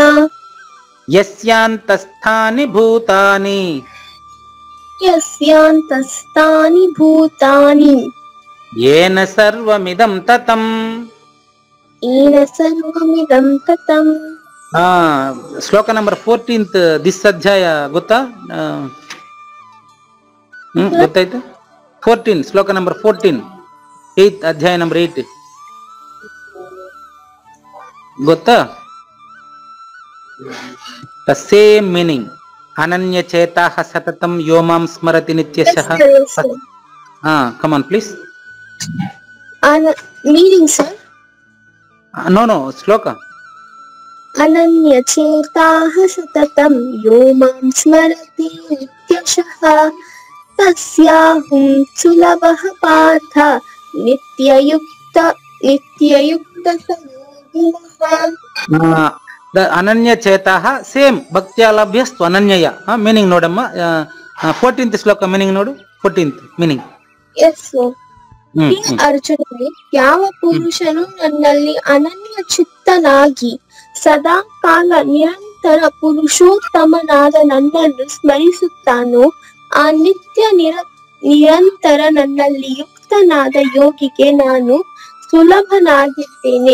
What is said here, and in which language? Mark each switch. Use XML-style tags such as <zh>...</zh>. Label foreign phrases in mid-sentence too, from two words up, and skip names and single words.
<sa>యస్యాంతస్థాని భూతాని. యస్యాంతస్థాని భూతాని. ఏన సర్వమిదం తతం. ఏన సర్వమిదం తతం.</sa> <kn>శ్లోక</kn> <en>number 14th this</en> <kn>అధ్యాయ ಗೊತ್ತಾ? ಗೊತ್ತಾಯ್ತು? 14 ಶ್ಲೋಕ ನಂಬರ್ 14 8th ಅಧ್ಯಾಯ ನಂಬರ್ 8 ಗೊತ್ತಾ?</kn> <en>the same meaning.</en> <sa>ಅನನ್ಯ ಚೇತಾಃ ಸತತಂ ಯೋ ಮಾಂ ಸ್ಮರತಿ ನಿತ್ಯಶಃ.</sa> <en>come on please. meaning sir? నో శ్లోక.</en> <sa>అనన్య చేతాః సతతం యో మాం స్మరతి నిత్యశః తస్యాహం సులభః పార్థ నిత్యయుక్త సయోగినః. అనన్య చేతాః సేమ్ భక్త్యా లభ్యస్త్వనన్యయ.</sa> <kn>మీనింగ్ ನೋಡಮ್ಮ. 14th ಶ್ಲೋಕ మీనింగ్ ನೋಡು.</kn> <en>14th meaning. yes sir.</en> <kn>ಅರ್ಜುನನೇ, ಯಾವ ಪುರುಷನು ನನ್ನಲ್ಲಿ ಅನನ್ಯ ಚಿತ್ತನಾಗಿ ಸದಾ ಕಾಲ ನಿರಂತರ ಪುರುಷೋತ್ತಮನಾದ ನನ್ನನ್ನು ಸ್ಮರಿಸುತ್ತಾನೋ ಆ ನಿತ್ಯ ನಿರಂತರ ನನ್ನಲ್ಲಿ ಯುಕ್ತನಾದ ಯೋಗಿಗೆ ನಾನು ಸುಲಭನಾಗಿದ್ದೇನೆ.</kn>